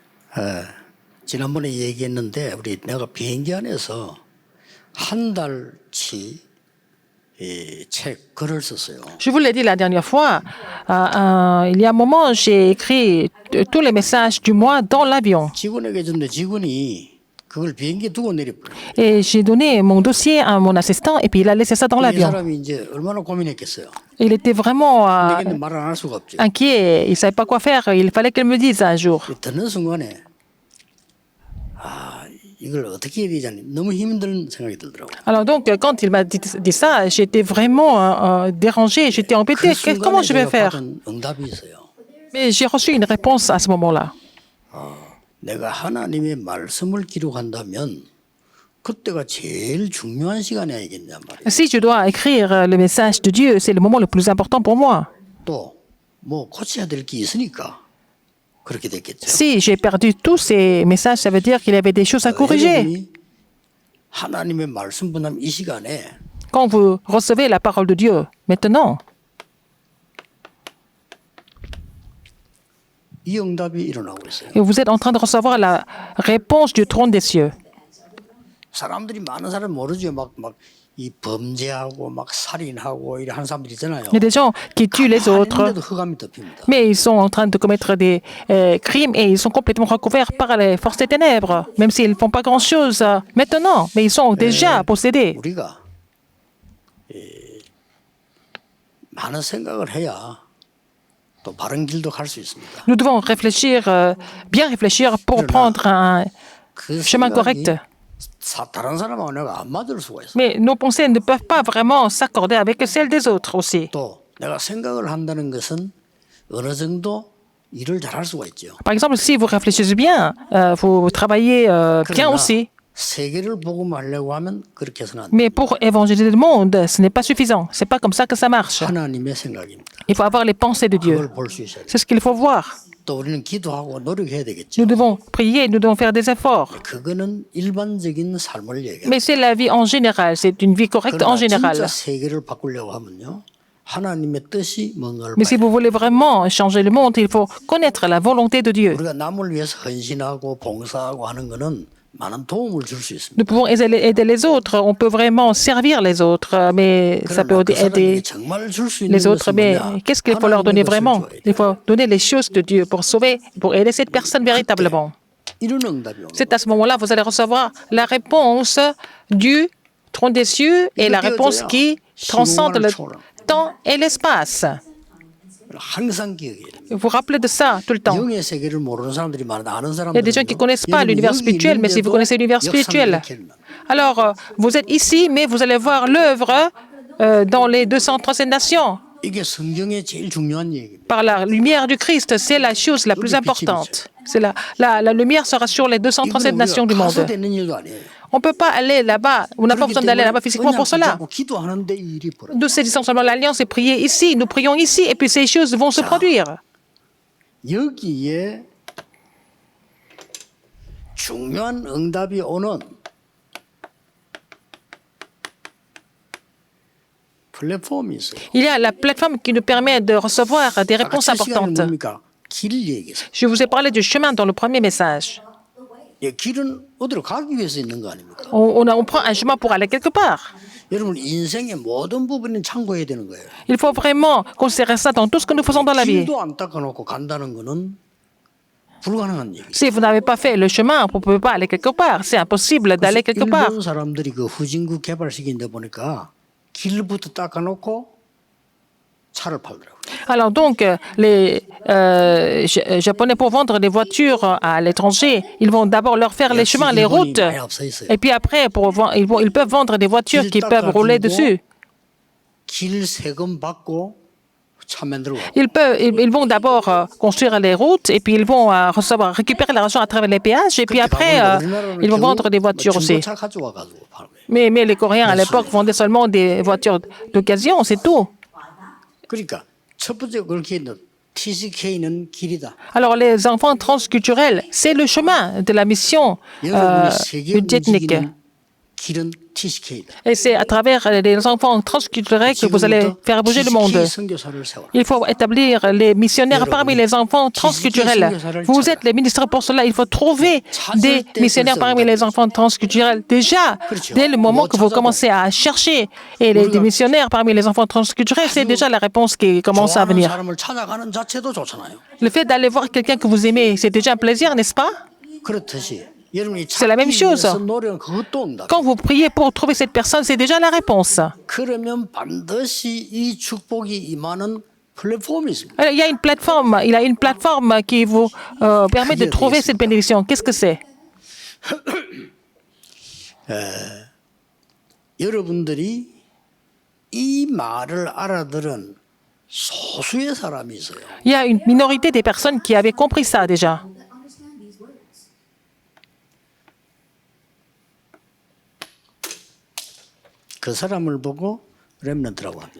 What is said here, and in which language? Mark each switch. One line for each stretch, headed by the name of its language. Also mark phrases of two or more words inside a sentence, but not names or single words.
Korean: 지난번에 얘기했는데 내가 비행기 안에서 한 달치 책 글을 썼어요.
French: Je vous l'ai dit la dernière fois, il y a un moment, j'ai écrit tous les messages du mois dans l'avion.
Korean: 직원에게 줬는데 직원이 그걸 비행기에 두고 내려버려요.
French: Et j'ai donné mon dossier à mon assistant et puis il a laissé ça dans
Korean: 이
French: l'avion.
Korean: 사람이 이제 얼마나 고민했겠어요.
French: Il était vraiment
Korean: 내게는 말을 안 할 수가 없죠.
French: inquiet, il ne savait pas quoi faire, il fallait qu'elle me dise un jour.
Korean: 듣는 순간에 이걸 어떻게 해야 되지 너무 힘든 생각이 들더라고요.
French: Alors donc, quand il m'a dit ça, j'étais vraiment dérangée, j'étais embêtée. Comment je vais faire?
Korean: 받은 응답이 있어요.
French: Mais j'ai reçu une réponse à ce moment-là.
Korean: 내가 하나님의 말씀을 기록한다면 그때가 제일 중요한 시간이 아니겠냐 말이에요.
French: Si je dois écrire le message de Dieu, c'est le moment le plus important pour moi.
Korean: 또 뭐 고쳐야 될 게 있으니까 그렇게 됐겠죠.
French: Si j'ai perdu tous ces messages, ça veut dire qu'il y avait des choses à corriger.
Korean: 여러분이 하나님의 말씀 분담 이 시간에
French: Quand vous recevez la parole de Dieu, maintenant,
Korean: 이 응답이 일어나고 있어요.
French: et vous êtes en train de recevoir la réponse du trône des cieux.
Korean: 사람들이 많은 사람 모르죠. 막 이 범죄하고 막 살인하고 이런 하는 사람들 있잖아요.
French: Il y a des gens qui tuent les autres,
Korean: 하는데도 흑암이 덮입니다.
French: mais ils sont en train de commettre des crimes et ils sont complètement recouverts par les forces des ténèbres, même s'ils ne font pas grand-chose maintenant, mais ils sont déjà possédés.
Korean: 우리가 많은 생각을 해야 또 바른 길도 갈 수 있습니다.
French: Nous devons réfléchir, bien réfléchir pour prendre un
Korean: 그
French: chemin correct.
Korean: 다른 사람하고 내가 안 맞을 수가 있어요.
French: Mais nos pensées ne peuvent pas vraiment s'accorder avec celles des autres aussi.
Korean: 또 내가 생각을 한다는 것은 어느 정도 일을 잘할 수가 있죠.
French: Par exemple, si vous réfléchissez bien, vous travaillez bien aussi.
Korean: 세계를 복음하려고 하면 그렇게 해서는 안 돼.
French: Mais pour évangéliser le monde, ce n'est pas suffisant. C'est pas comme ça que ça marche.
Korean: 하나님의 생각입니다.
French: Il faut avoir les pensées de Dieu.
Korean: 그걸 볼 수 있어야 돼요.
French: C'est ce qu'il faut voir.
Korean: 또 우리는 기도하고 노력해야 되겠죠.
French: Nous devons prier, nous devons faire des efforts.
Korean: 그거는 일반적인 삶을 얘기해요.
French: Mais c'est la vie en général, c'est une vie correcte en
Korean: 그러나
French: général.
Korean: 진짜 세계를 바꾸려고 하면요. 하나님의 뜻이 뭔가를
French: Mais si
Korean: 봐야
French: vous voulez vraiment changer le monde, il faut connaître la volonté de Dieu.
Korean: 우리가 남을 위해서 헌신하고 봉사하고 하는 거는 많은 도움을 줄 수 있습니다.
French: Nous pouvons aider les autres, on peut vraiment servir les autres, mais ça peut
Korean: 그러나 그
French: aider
Korean: 사람에게 정말 줄 수 있는
French: les autres.
Korean: 것은
French: Mais
Korean: 뭐냐?
French: qu'est-ce qu'il faut leur donner
Korean: 하나님의 것을
French: vraiment?
Korean: 줘야 돼요.
French: Il faut donner les choses de Dieu pour sauver, pour aider cette personne véritablement.
Korean: 이런 응답이 오는
French: C'est à ce moment-là que vous allez recevoir la réponse du trône des cieux et la réponse qui transcende le temps et l'espace.
Korean: 항상 기억해야 됩니다.
French: Vous vous rappelez de ça tout le temps.
Korean: 영의 세계를 모르는 사람들이 많은데 아는
French: Il y a des gens qui
Korean: 사람들은
French: ne connaissent pas l'univers spirituel, mais si vous connaissez l'univers spirituel, alors vous êtes ici, mais vous allez voir l'œuvre dans les 237 nations.
Korean: 이게 성경의 제일 중요한 얘기입니다.
French: Par la lumière du Christ, c'est la chose la plus importante. C'est la lumière sera sur les 237
Korean: 이거는
French: nations du
Korean: 우리가 가서
French: monde.
Korean: 되는 일도 아니에요.
French: On ne peut pas aller là-bas, on n'a pas besoin d'aller là-bas physiquement pour cela.
Korean: 그냥 기도하는데 이 일이 벌어져.
French: Nous saisissons seulement l'alliance et prier ici, nous prions ici, et puis ces choses vont se produire.
Korean: 여기에 중요한 응답이 오는 플랫폼이 있어요.
French: Il y a la plateforme qui nous permet de recevoir des réponses
Korean: 아까 첫 시간에
French: importantes.
Korean: 뭡니까? 길 얘기했어요.
French: Je vous ai parlé du chemin dans le premier message.
Korean: 예, 길은 어디로 가기 위해서 있는 거 아닙니까?
French: On prend un chemin pour aller quelque part.
Korean: 여러분 인생의 모든 부분은 참고해야 되는 거예요.
French: Il faut vraiment considérer ça dans tout ce que nous faisons dans la vie.
Korean: 길도 안 닦아놓고 간다는 거는 불가능한 얘기.
French: Si vous n'avez pas fait le chemin, vous ne pouvez pas aller quelque part. C'est impossible d'aller quelque part.
Korean: 일본 사람들이 그 후진국 개발시킨데 보니까 길부터 닦아놓고 차를 팔더라고요.
French: Alors donc, les Japonais, pour vendre des voitures à l'étranger, ils vont d'abord leur faire les chemins, les routes. Et puis après, ils peuvent vendre des voitures qui peuvent rouler dessus.
Korean: 길 세금 받고 차 만들고.
French: Ils vont d'abord construire les routes et puis ils vont récupérer l'argent à travers les péages et puis après, ils vont vendre des voitures aussi.
Korean: 중고차 가져와가지고 팔고.
French: Mais les Coréens à l'époque vendaient seulement des voitures d'occasion, c'est tout.
Korean: 그러니까 첫 번째 그렇게 있는 TCK는 길이다.
French: Alors les enfants transculturels, c'est le chemin de la mission
Korean: 여러분이 세계
French: multiethnique.
Korean: 움직이는 길은 TCK다.
French: Et c'est à travers les enfants transculturels que vous allez faire bouger le monde.
Korean: TCK 선교사를 세워라.
French: Il faut établir les missionnaires parmi les enfants transculturels. Vous êtes les ministres pour cela. Il faut trouver des missionnaires parmi les enfants transculturels. Déjà, dès le moment que vous commencez à chercher des missionnaires parmi les enfants transculturels, c'est déjà la réponse qui commence à
Korean: 좋아하는
French: venir.
Korean: 사람을 찾아가는 자체도 좋잖아요.
French: Le fait d'aller voir quelqu'un que vous aimez, c'est déjà un plaisir, n'est-ce pas?
Korean: 그렇듯이 여러분이
French: C'est la même
Korean: 찾기
French: chose.
Korean: 위해서 노력은 그것도 응답.
French: Quand vous priez pour trouver cette personne, c'est déjà la réponse.
Korean: 그러면 반드시 이 축복이 임하는 플랫폼이 있습니다.
French: Il y a une plateforme qui vous permet de trouver cette bénédiction. Qu'est-ce que c'est?
Korean: 여러분들이 이 말을 알아들은 소수의 사람이 있어요.
French: Il y a une minorité des personnes qui avaient compris ça déjà.
Korean: 그 사람을 보고 렘넌트라고 합니다.